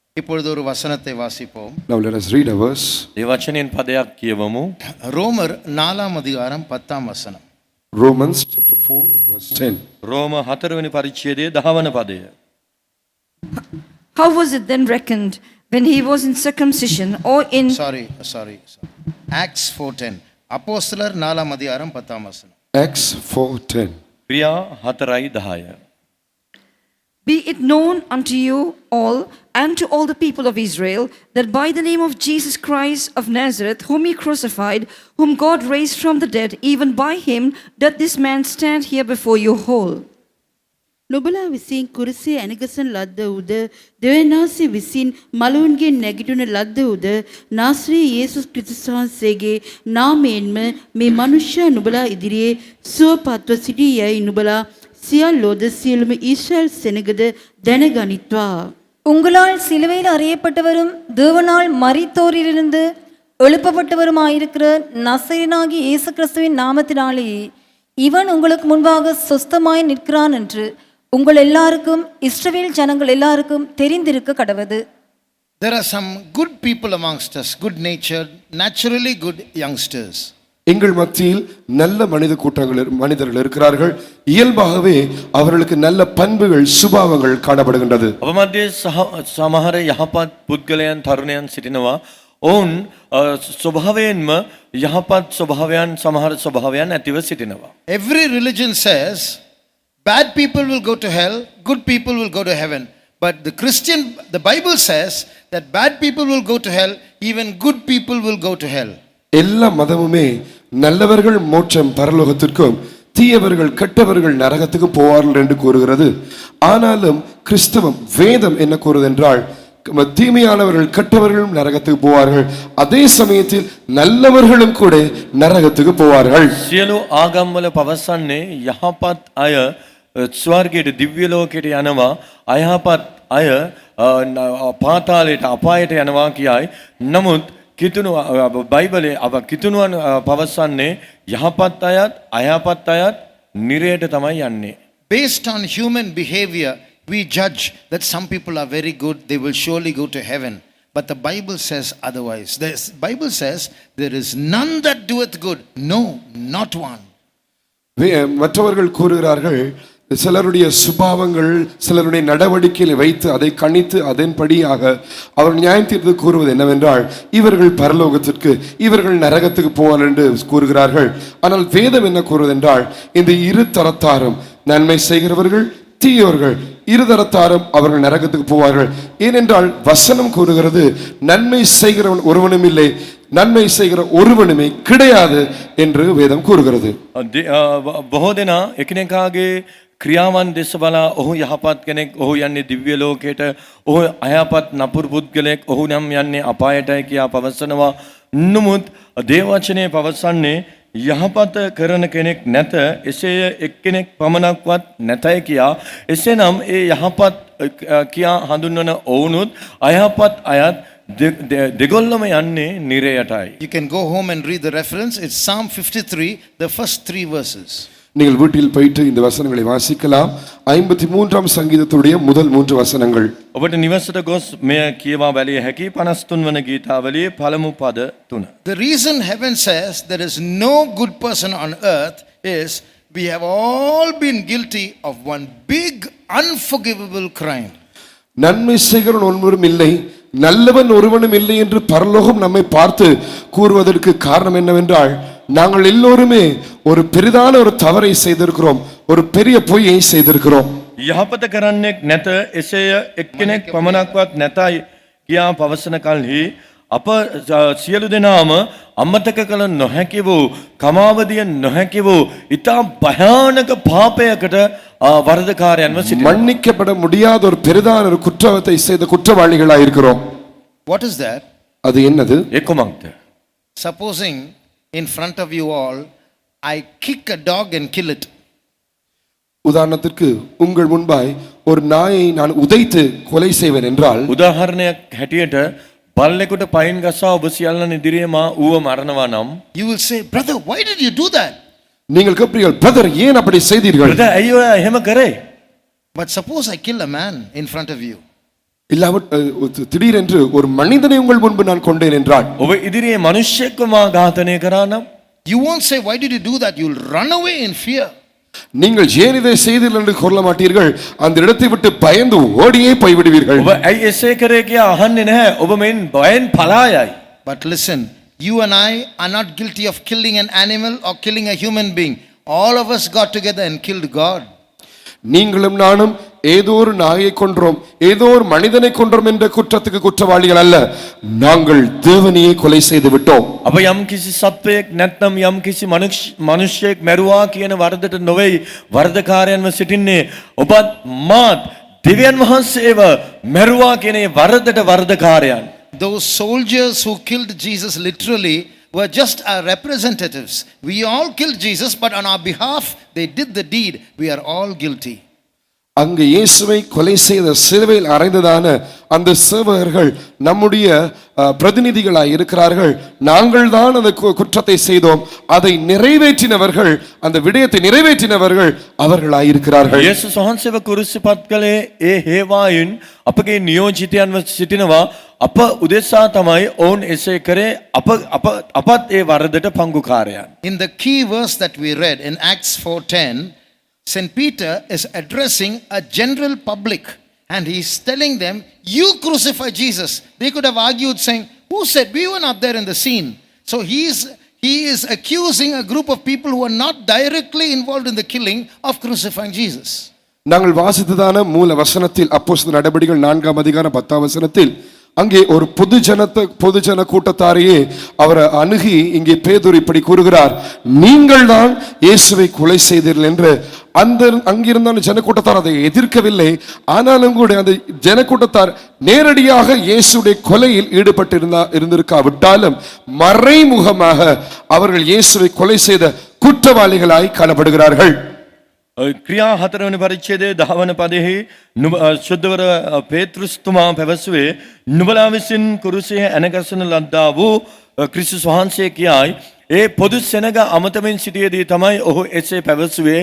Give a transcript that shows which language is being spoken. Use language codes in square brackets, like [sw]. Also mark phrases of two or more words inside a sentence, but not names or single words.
[ta] இப்பொழுது ஒரு வசனத்தை வாசிப்போம். [en] Now let us read a verse. [si] ඒ වචනෙන් පදයක් කියවමු. [ta] ரோமர் 4 அதிகாரம் 10 வசனம். [en] Romans chapter 4 verse 10. [si] රෝම 4 වෙනි පරිච්ඡේදයේ 10 වන පදය. [en] How was it then reckoned when he was in circumcision or in Sorry. Acts 4:10. [ta] அப்போஸ்தலர் 4 அதிகாரம் 10 வசனம். [en] Acts 4:10. [si] ක්‍රියා 4:10. [en] Be it known unto you all and to all the people of Israel that by the name of Jesus Christ of Nazareth, whom he crucified, whom God raised from the dead, even by him doth this man stand here before you whole. [si] නොබලා විසින් කුරුසේ ඇනගසන ලද්ද උද දෙවනාසි විසින් මලවුන්ගෙන් නැගිටුන ලද්ද උද නාසරී යේසුස් ක්‍රිස්තුස් වහන්සේගේ නාමයෙන්ම මේ මනුෂ්‍ය නුබලා ඉදිරියේ සුවපත්ව සිටී යයි නුබලා සියල්ලෝද සියලුම ඊශ්‍රායල් සෙනගද දැනගනිත්වා. [ta] உங்களால் சிலுவையில் அறியப்பட்டவரும் தேவனால் மரித்தோரிலிருந்து எழுப்பப்பட்டவருமாயிருக்கிற நசரேயனாகிய இயேசு கிறிஸ்துவின் நாமத்தினாலே இவன் உங்களுக்கு முன்பாக சொஸ்தமாய் நிற்கிறான் என்று உங்கள் எல்லாருக்கும் இஸ்ரவேல் ஜனங்கள் எல்லாருக்கும் தெரிந்திருக்க கடவது. [en] There are some good people amongst us, good natured, naturally good youngsters. [ta] எங்கள் மத்தியில் நல்ல மனிதர்கள் இருக்கிறார்கள். இயல்பாகவே அவர்களுக்கு நல்ல பண்புகள் சுபாவங்கள் காணப்படுகின்றது. [si] අප මැදේ සමහර යහපත් පුද්ගලයන් තරුණයන් සිටිනවා. ඔවුන් ස්වභාවයෙන්ම යහපත් ස්වභාවයන් සමහර ස්වභාවයන් ඇතිව සිටිනවා. [en] Every religion says bad people will go to hell, good people will go to heaven. But the Bible says that bad people will go to hell, even good people will go to hell. [ta] எல்லா மதமுமே நல்லவர்கள் மோட்சம் பரலோகத்திற்கும் தீயவர்கள் கெட்டவர்கள் நரகத்துக்கு போவார்கள் என்று கூறுகிறது. ஆனாலும் கிறிஸ்தவம் வேதம் என்ன கூறுது என்றால் தீமையானவர்கள் கெட்டவர்களும் நரகத்துக்கு போவார்கள், அதே சமயத்தில் நல்லவர்களும் கூட நரகத்துக்கு போவார்கள். [si] සියලු ආගම්වල පවසන්නේ යහපත් අය ස්වර්ගයට දිව්‍ය ලෝකයට යනවා, අයහපත් අය පාතාලයට අපායට යනවා කියයි. නමුත් කිතුණු බයිබලයේ කිතුණුවන් පවසන්නේ යහපත් අයත් අයහපත් අයත් නිරයට තමයි යන්නේ. [en] Based on human behavior, we judge that some people are very good, they will surely go to heaven. But the Bible says otherwise. The Bible says there is none that doeth good. No, not one. [ta] மற்றவர்கள் கூறுகிறார்கள், சிலருடைய சுபாவங்கள் சிலருடைய நடவடிக்கைகளை வைத்து அதை கணித்து அதன்படியாக அவர் நியாயம் தீர்த்து கூறுவது என்னவென்றால் இவர்கள் பரலோகத்திற்கு இவர்கள் நரகத்துக்கு போவார்கள் என்று கூறுகிறார்கள். ஆனால் வேதம் என்ன கூறுவது என்றால் இந்த இரு தரத்தாரும் நன்மை செய்கிறவர்கள் தீயவர்கள் இருதரத்தாரும் அவர்கள் நரகத்துக்கு போவார்கள். ஏனென்றால் வசனம் கூறுகிறது நன்மை செய்கிறவன் ஒருவனும் இல்லை, நன்மை செய்கிற ஒருவனுமே கிடையாது என்று வேதம் கூறுகிறது. [si] බොහෝ දෙනා එකිනෙකාගේ ක්‍රියාවන් දෙස බලා ඔහු යහපත් කෙනෙක්, ඔහු යන්නේ දිව්‍ය ලෝකයට, ඔහු අයහපත් නපුරු පුද්ගලෙක්, ඔහු නම් යන්නේ අපායටයි කියා පවසනවා. නමුත් දේවවචනයේ පවසන්නේ යහපත කරන කෙනෙක් නැත, එසේය එක්කෙනෙක් පමණක්වත් නැතයි කියා. එසේනම් ඒ යහපත් කියා හඳුන්වන ඔවුනුත් අයහපත් අයත් දෙගොල්ලම යන්නේ නිරයටයි. [en] You can go home and read the reference. It's Psalm 53, the first 3 verses. [ta] நீங்கள் வீட்டில் போயிட்டு இந்த வசனங்களை வாசிக்கலாம். 53ஆம் சங்கீதத்துடைய முதல் 3 வசனங்கள். [si] ඔබට නිවසට ගොස් මෙය කියවා බැලිය හැකි 53 වන ගීතාවලියේ පළමු පද 3. [en] The reason heaven says there is no good person on earth is we have all been guilty of one big unforgivable crime. [ta] நன்மை செய்கிறவன் ஒருவரும் இல்லை, நல்லவன் ஒருவனும் இல்லை என்று பரலோகம் நம்மை பார்த்து கூறுவதற்கு காரணம் என்னவென்றால் நாங்கள் எல்லோருமே ஒரு பெரிதான ஒரு தவறை செய்திருக்கிறோம், ஒரு பெரிய பொய்யை செய்திருக்கிறோம். [si] යහපත කරන්නෙක් නැත, එසේය එක්කෙනෙක් පමණක්වත් නැතයි කියා පවසන කල්හි අප සියලු දෙනාම අමතක කළ නොහැකි වූ කමාවදිය නොහැකි වූ ඉතා භයානක පාපයකට වරදකාරයන්ව සිටිනවා. [ta] மன்னிக்கப்பட முடியாத ஒரு பெரிதான ஒரு குற்றத்தை செய்த குற்றவாளிகளாய் இருக்கிறோம். [en] What is that? [ta] அது என்னது? [si] ඒ කුමක්ද? [en] Supposing in front of you all I kick a dog and kill it. [ta] உதாரணத்திற்கு உங்கள் முன்பாய் ஒரு நாயை நான் உதைத்து கொலை செய்வேன் என்றால், [si] උදාහරණයක් හැටියට බල්ලෙකුට පයින් ගසා ඔබ සියල්ලන් ඉදිරියේ මා ඌව මරනවා නම්, [en] You will say, brother, why did you do that? [ta] நீங்கள் கேட்பீர்கள், பிரதர் ஏன் அப்படி செய்தீர்கள்? [si] "බ්‍රදර් ඇයි ඔයා එහෙම කරේ?" [en] But suppose I kill a man in front of you. [ta] திடீரென்று ஒரு மனிதனை உங்கள் முன்பு நான் கொண்டேன் என்றாள். [si] ඔබ ඉදිරියේ මිනිස්සෙක්ව මා ඝාතනය කරා නම් [en] You won't say, why did you do that? You'll run away in fear. [ta] நீங்கள் ஏன் இதை செய்தீர்கள் என்று சொல்ல மாட்டீர்கள். அந்த இடத்தை விட்டு பயந்து ஓடியே போய்விடுவீர்கள். [si] ඔබ ඇයි එසේ කරේ කියා අහන්නේ නැහැ. ඔබ මෙන් බයෙන් පලා යයි. [en] But listen, you and I are not guilty of killing an animal or killing a human being. All of us got together and killed God. [ta] நீங்களும் நானும் ஏதோ ஒரு நாயை கொன்றோம், ஏதோ ஒரு மனிதனை கொன்றோம் என்ற குற்றத்துக்கு குற்றவாளிகள் அல்ல. நாங்கள் தேவனையே கொலை செய்து விட்டோம். [si] අප යම් කිසි සත්වයෙක් නැත්නම් යම් කිසි මනුෂ්‍යයෙක් මැරුවා කියන වරදට නොවේ වරදකාරයන්ව සිටින්නේ. ඔබත් මාත් දෙවියන් වහන්සේව මැරුවා කියන වරදට වරදකාරයන්. [en] Those soldiers who killed Jesus literally were just our representatives. We all killed Jesus, but on our behalf, they did the deed. We are all guilty. [ta] அங்கு இயேசுவை கொலை செய்த சிலுவையில் அறைந்ததான அந்த சேவகர்கள் நம்முடைய பிரதிநிதிகளாய் இருக்கிறார்கள். நாங்கள் தான் அந்த குற்றத்தை செய்தோம். அதை நிறைவேற்றினவர்கள், அந்த விடயத்தை நிறைவேற்றினவர்கள் அவர்களாய் இருக்கிறார்கள். [si] යේසුස් වහන්සේව කුරුසිපත් කළේ ඒ හේවායින් අපගේ නියෝජිතයන්ව සිටිනවා. අප උදෙසා තමයි ඔවුන් එසේ කරේ. අපත් ඒ වරදට පංගුකාරයන්. [en] In the key verse that we read in Acts 4:10, St. Peter is addressing a general public and he's telling them, you crucify Jesus. They could have argued saying, who said? We were not there in the scene. So he is accusing a group of people who are not directly involved in the killing of crucifying Jesus. [ta] நாங்கள் வாசித்ததான மூல வசனத்தில் அப்போஸ்தலர் நடபடிகள் 4ஆம் அதிகாரம் 10ஆம் வசனத்தில் அங்கே ஒரு பொதுஜன கூட்டத்தாரையே அவரை அணுகி இங்கே பேதுரு இப்படி கூறுகிறார், நீங்கள் தான் இயேசுவை கொலை செய்தீர்கள் என்று. அங்கிருந்த ஜனக்கூட்டத்தார் அதை எதிர்க்கவில்லை. ஆனாலும் கூட அந்த ஜனக்கூட்டத்தார் நேரடியாக இயேசுடைய கொலையில் ஈடுபட்டு இருந்திருக்காவிட்டாலும் மறைமுகமாக அவர்கள் இயேசுவை கொலை செய்த குற்றவாளிகளாய் காணப்படுகிறார்கள். [si] ක්‍රියා 4 වෙනි පරිච්ඡේදයේ 10 වන පදෙහි ශුද්ධවර පේතෘස්තුමා පැවසුවේ, නුඹලා විසින් කුරුසයේ ඇනගසන ලද්දා වූ ක්‍රිස්තුස් වහන්සේ කියයි. ඒ පොදු සෙනග අමතමින් සිටියේදී තමයි ඔහු එසේ පැවසුවේ.